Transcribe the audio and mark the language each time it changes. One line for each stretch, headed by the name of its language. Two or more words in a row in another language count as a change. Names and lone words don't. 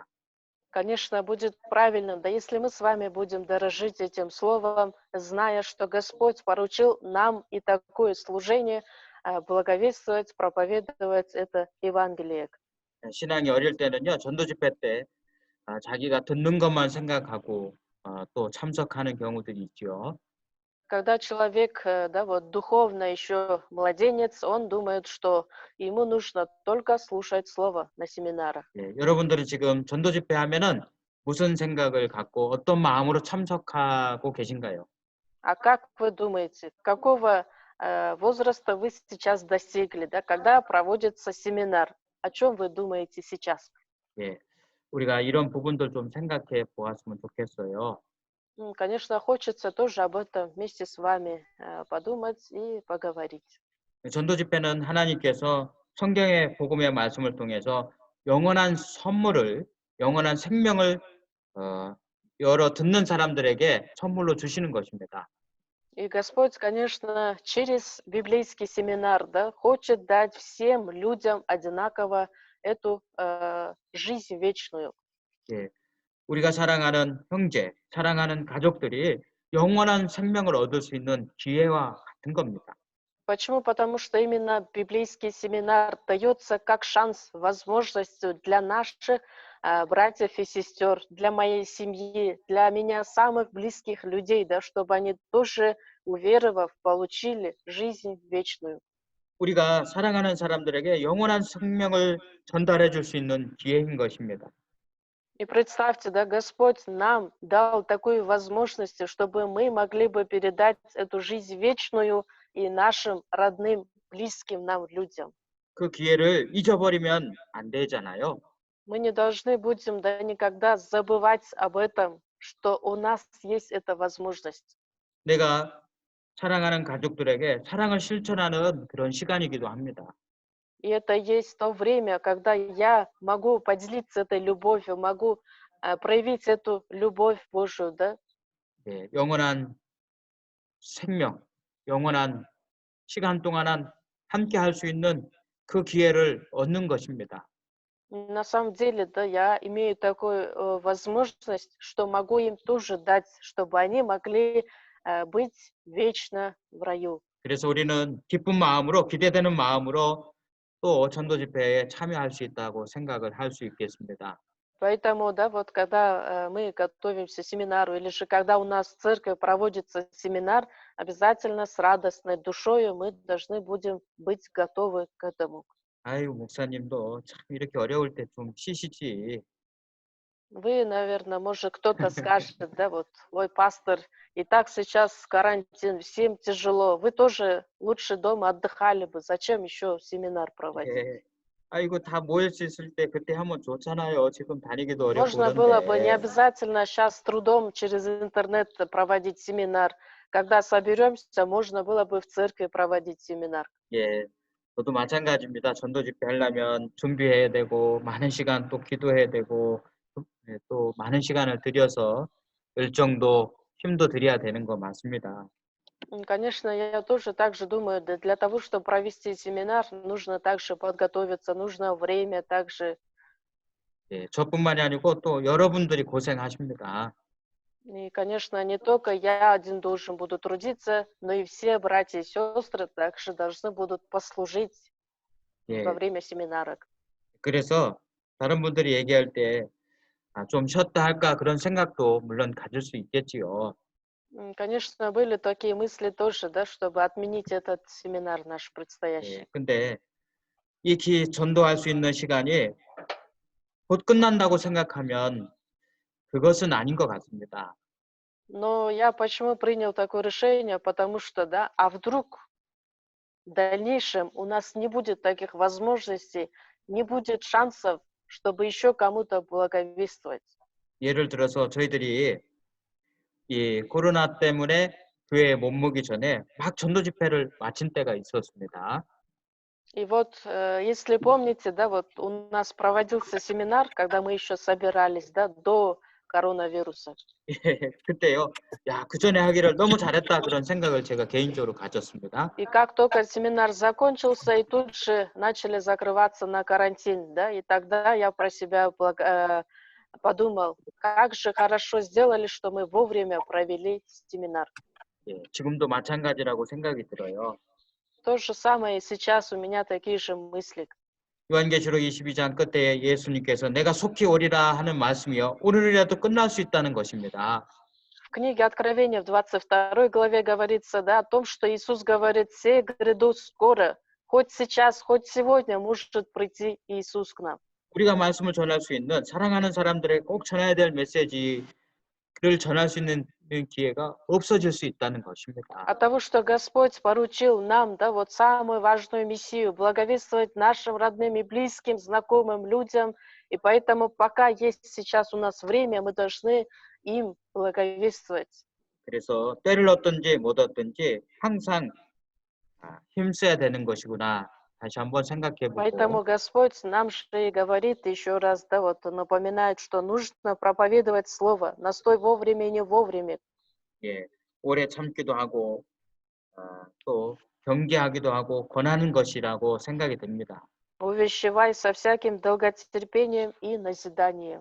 Russian: Конечно, будет правильно, да если мы с вами будем дорожить этим словом, зная, что Господь поручил нам и такое служение благовествовать, проповедовать это Евангелие.
Korean: 예, 신앙이 어릴 때는요, 전도 집회 때 자기가 듣는 것만 생각하고 또 참석하는 경우들이 있죠.
Russian: Когда человек, да, вот духовно еще младенец, он думает, что ему нужно только слушать слово на семинарах.
Korean: 예, 여러분들은 지금 전도 집회 하면은 무슨 생각을 갖고 어떤 마음으로 참석하고 계신가요?
Russian: А как вы думаете, какого возраста вы сейчас достигли, да, когда проводится семинар? О чем вы думаете сейчас?
Korean: 예, 우리가 이런 부분들 좀 생각해 보았으면 좋겠어요.
Russian: Конечно, хочется тоже об этом вместе с вами подумать и поговорить.
Korean: 전도 집회는 하나님께서 성경의 복음의 말씀을 통해서 영원한 선물을, 영원한 생명을 여러 듣는 사람들에게 선물로 주시는 것입니다.
Russian: И Господь, конечно, через библейский семинар, да, хочет дать всем людям одинаково эту жизнь вечную.
Korean: 예, 우리가 사랑하는 형제, 사랑하는 가족들이 영원한 생명을 얻을 수 있는 기회와 같은 겁니다.
Russian: Почему? Потому что именно библейский семинар дается как шанс, возможность для наших братьев и сестер, для моей семьи, для меня самых близких людей, да, чтобы они тоже, уверовав, получили жизнь вечную.
Korean: 우리가 사랑하는 사람들에게 영원한 생명을 전달해 줄 수 있는 기회인 것입니다.
Russian: И представьте, да, Господь нам дал такую возможность, чтобы мы могли бы передать эту жизнь вечную и нашим родным, близким нам людям.
Korean: 그 기회를 잊어버리면 안 되잖아요.
Russian: Мы не должны будем, да, никогда забывать об этом, что у нас есть эта возможность.
Korean: 내가 사랑하는 가족들에게 사랑을 실천하는 그런 시간이기도 합니다.
Russian: И это есть то время, когда я могу поделиться этой любовью, могу проявить эту любовь Божию, да,
Korean: 예, 영원한 생명, 영원한 시간 동안 함께 할 수 있는 그 기회를 얻는 것입니다.
Russian: На самом деле, да, я имею такую возможность, что могу им тоже дать, чтобы они могли быть вечно в раю.
Korean: 그래서 우리는 기쁜 마음으로 기대되는 마음으로 또 전도 집회에 참여할 수 있다고 생각을 할 수 있겠습니다.
Russian: Поэтому, да, вот когда мы готовимся к семинару, или же когда у нас в церкви проводится семинар, обязательно с радостной душою мы должны будем быть готовы к этому.
Korean: 아유, 목사님도 참 이렇게 어려울 때 좀 쉬시지.
Russian: Вы, наверное, может, кто-то скажет, да, вот, ой, пастор, и так сейчас карантин, всем тяжело, вы тоже лучше дома отдыхали бы, зачем еще семинар проводить?
Korean: 예. 아이고, 다 모일 수 있을 때 그때 하면 좋잖아요. 지금 다니기도 어렵고
Russian: Можно было бы не
Korean: 그런데.
Russian: обязательно сейчас с трудом через интернет проводить семинар. Когда соберемся, можно было бы в церкви проводить семинар.
Korean: 예. 저도 마찬가지입니다. 전도 집회 하려면 준비해야 되고 많은 시간 또 기도해야 되고 또 많은 시간을 들여서 일정도 힘도 들여야 되는 거 맞습니다.
Russian: Конечно, я тоже так же думаю, да, для того, чтобы провести семинар, нужно также подготовиться, нужно время также.
Korean: 예, 저뿐만이 아니고 또 여러분들이 고생하십니다.
Russian: И, конечно, не только я один должен буду трудиться, но и все братья и сестры также должны будут послужить во
Korean: 예,
Russian: время семинара.
Korean: 그래서 다른 분들이 얘기할 때 좀 쉬었다 할까 그런 생각도 물론 가질 수 있겠지요.
Russian: Конечно, были такие мысли тоже, да, чтобы отменить этот семинар наш
Korean: 예,
Russian: предстоящий.
Korean: 근데 전도할 수 있는 시간이 곧 끝난다고 생각하면 그것은 아닌 것 같습니다.
Russian: Но я почему принял такое решение? Потому что, да, а вдруг в дальнейшем у нас не будет таких возможностей, не будет шансов, чтобы еще кому-то благовествовать.
Korean: 예를 들어서 저희들이 이 코로나 때문에 교회에 몸무기 전에 막 전도 집회를 마친 때가 있었습니다.
Russian: И вот, если помните, да, вот у нас проводился семинар, когда мы еще собирались, да, до коронавируса.
Korean: 예, 그때요. 야, 그 전에 하기를 너무 잘했다 그런 생각을 제가 개인적으로 가졌습니다.
Russian: И как только семинар закончился, и тут же начали закрываться на карантин, да, и тогда я про себя подумал, как же хорошо сделали, что мы вовремя провели семинар.
Korean: 예, 지금도 마찬가지라고 생각이 들어요.
Russian: То же самое и сейчас у меня такие же мысли.
Korean: 요한계시록 22장 끝에 예수님께서 내가 속히 오리라 하는 말씀이요. 오늘이라도 끝날 수 있다는 것입니다.
Russian: В книге Откровения в 22 главе говорится, да, о том, что Иисус говорит, все гряду скоро, хоть сейчас, хоть сегодня может прийти Иисус к нам.
Korean: 우리가 말씀을 전할 수 있는 사랑하는 사람들에게 꼭 전해야 될 메시지를 전할 수 있는 기회가 없어질 수 있다는 것입니다.
Russian: От того, что Господь поручил нам, да, вот самую важную миссию, благовествовать нашим родным и близким, знакомым людям, и поэтому пока есть сейчас у нас время, мы должны им благовествовать.
Korean: 그래서 때를 얻든지 못 얻든지 항상 힘써야 되는 것이구나. 다시 한번 생각해 보고
Russian: Поэтому Господь нам же и говорит еще раз, да, вот напоминает, что нужно проповедовать Слово, настой вовремя и не вовремя.
Korean: 예, 오래 참기도 하고 또 경계하기도 하고 권하는 것이라고 생각이 듭니다.
Russian: Увещевай со всяким долготерпением и назиданием.